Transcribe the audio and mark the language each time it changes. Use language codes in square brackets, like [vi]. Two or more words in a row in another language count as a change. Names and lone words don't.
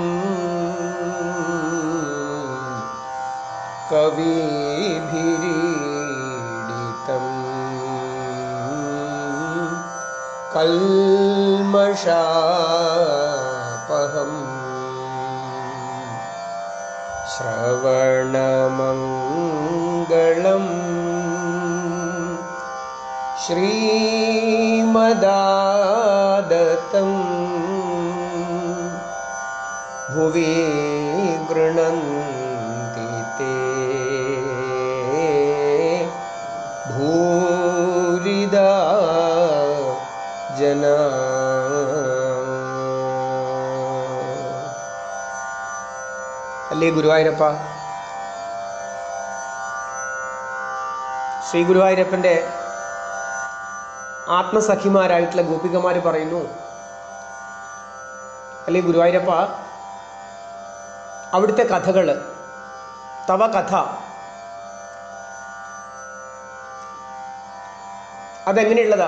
[sa] कविभिरीडितं कल्मषापहम् श्रवणमङ्गलम् श्रीमदादतं भुवि गृह्णन्ति ते भूरिदा जना [ml] അല്ലേ ഗുരുവായൂരപ്പ. ശ്രീ ഗുരുവായൂരപ്പൻ്റെ ആത്മസഖിമാരായിട്ടുള്ള ഗോപികമാർ പറയുന്നു, അല്ലേ ഗുരുവായൂരപ്പ, അവിടുത്തെ കഥകൾ, തവ കഥ, അതെങ്ങനെയുള്ളതാ?